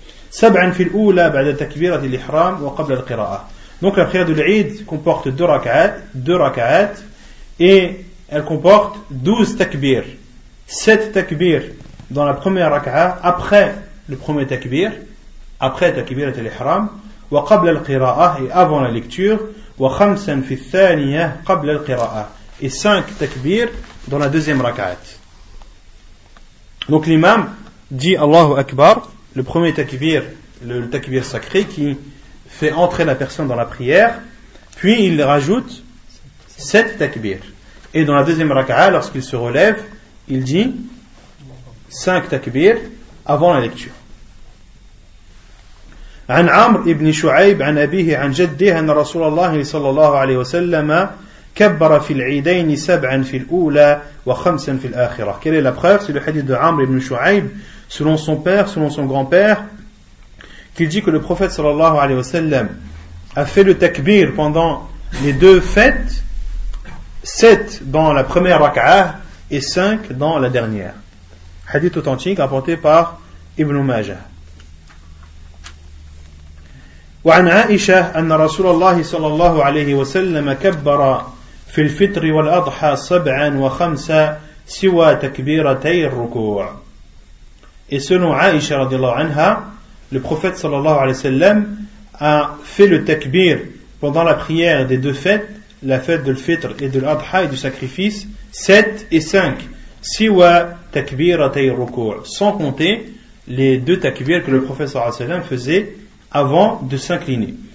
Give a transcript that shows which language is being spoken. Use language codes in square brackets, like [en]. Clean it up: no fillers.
[ar] سبعا في الأولى بعد تكبيرة الإحرام وقبل القراءة. [fr] Donc la prière de l'Eid comporte 2 rak'at et elle comporte 12 takbir. 7 takbir dans la première rak'a après le premier takbir, après takbirat al-ihram, [ar] wa qabla al-qira'ah [fr] et avant la lecture, [ar] wa khamsan fi al-thaniyah qabla al-qira'ah [fr] et 5 takbir dans la deuxième rak'at. Donc l'imam dit Allahu Akbar, le premier takbir, le takbir sacré qui fait entrer la personne dans la prière, puis il rajoute 7 takbir. Et dans la deuxième rak'a, lorsqu'il se relève, il dit 5 takbir avant la lecture. [ar] عن عمرو بن شعيب عن أبيه عن جده أن رسول الله صلى الله عليه وسلم كبر في العيدين 7 في الأولى وخمسا في الآخرة. [fr] Quelle est la preuve? C'est le hadith de Amr ibn Shu'aib, selon son père, selon son grand-père, qu'il dit que le prophète sallallahu alayhi wa sallam a fait le takbir pendant les 2 fêtes, 7 dans la première rak'a et 5 dans la dernière. Hadith authentique rapporté par Ibn Majah. [ar] وعن عائشة أن رسول الله صلى الله عليه وسلم كبر في الفطر والأضحى 7 و5 سوى تكبيرتي الركوع. [fr] Et selon Aïcha radiallahu anha, le prophète sallallahu alayhi wa sallam a fait le takbir pendant la prière des 2 fêtes, la fête de l'Fitr et de l'Adha et du sacrifice, 7 et 5. [ar] Siwa takbiratay ruku', [fr] sans compter les 2 takbirs que le prophète sallallahu alayhi wa sallam faisait avant de s'incliner.